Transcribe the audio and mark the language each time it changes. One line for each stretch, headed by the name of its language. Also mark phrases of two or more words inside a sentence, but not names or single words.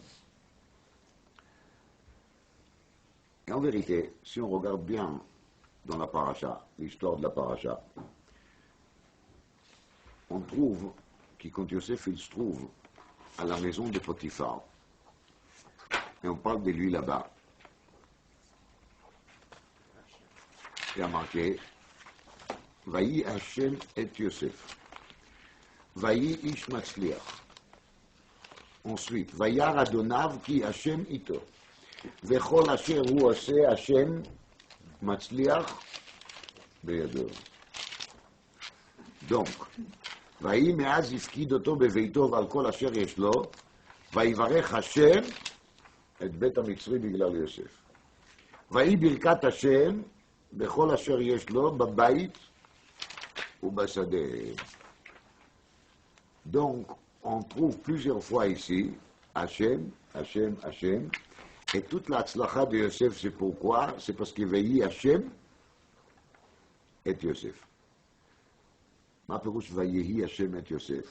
French: Et en vérité, si on regarde bien dans la paracha, l'histoire de la paracha, on trouve que quand Yosef il se trouve à la maison de Potiphar, et on parle de lui là-bas, il y a marqué
Hebrew: ויהי השם את יוסף. ויהי איש מצליח. Ensuite, וירא אדוניו כי השם אתו. וכל אשר הוא עושה השם מצליח בידו. Donc, ויהי מאז הפקיד אותו בביתו ועל כל אשר יש לו, ויברך השם את בית המצרי בגלל יוסף. ויהי ברכת השם בכל אשר יש לו בבית ובשדה.
French: Donc, on trouve plusieurs fois ici Hachem, Hachem, Hachem, et toute la tzlacha de Yosef, c'est pourquoi? C'est parce qu'il veillait
Hebrew: השם את יוסף. מה פירוש ויהי השם את יוסף.